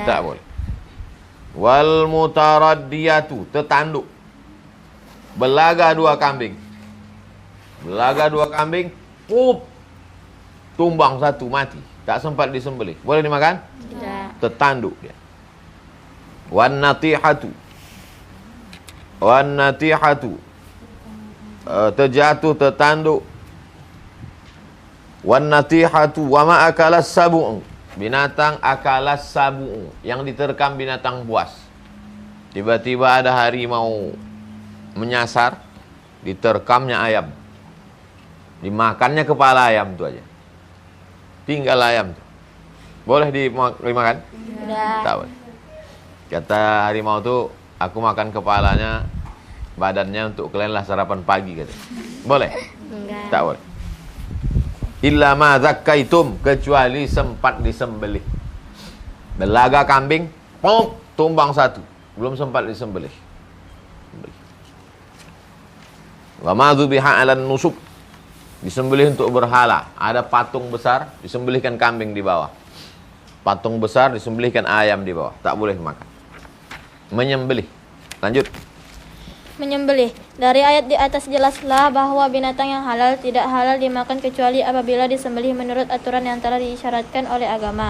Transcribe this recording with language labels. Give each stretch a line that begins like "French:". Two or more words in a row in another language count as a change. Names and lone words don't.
Indonesian: Tak boleh.
Arabic: والمتردية, tertanduk.
Indonesian: Belaga 2 kambing. Belaga 2 kambing, pup, tumbang 1 mati. Tak sempat disembelih. Boleh dimakan? Tidak. Tertanduk dia.
Arabic: والنطيحة. والنطيحة,
Indonesian: terjatuh, tertanduk.
Arabic: والنطيحة وما أكل السبع, binatang أكل السبع,
Indonesian: yang diterkam binatang buas. Tiba-tiba ada harimau menyasar, diterkamnya ayam. Dimakannya kepala ayam tu aja. Tinggal ayam tu. Boleh dimakan? Tidak. Tak boleh. Kata harimau tu, aku makan kepalanya, badannya untuk kalian lah sarapan pagi kata. Boleh? Enggak. Tak boleh.
Arabic: إلا ما ذكيتم,
Indonesian: kecuali sempat disembelih. Belaga kambing, pop, tumbang 1, belum sempat disembelih.
Arabic: وما ذبح على النصب,
Indonesian: disembelih untuk berhala. Ada patung besar, disembelihkan kambing di bawah. Patung besar, disembelihkan ayam di bawah. Tak boleh makan. Menyembelih. Lanjut. Menyembelih. Dari ayat di atas jelaslah bahwa binatang yang halal tidak halal dimakan kecuali apabila disembelih menurut aturan yang telah diisyaratkan oleh agama.